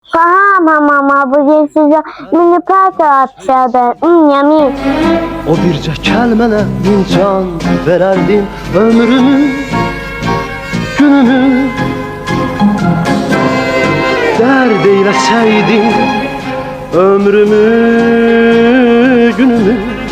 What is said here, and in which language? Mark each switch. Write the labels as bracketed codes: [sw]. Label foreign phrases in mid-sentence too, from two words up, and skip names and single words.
[tr] Tamam ama bugün size mini parça atacağım. Yamin. [az] O bircə kəlmənə min can verərdim ömrümü, günümü. Dərd eyləsəydim ömrümü, günümü.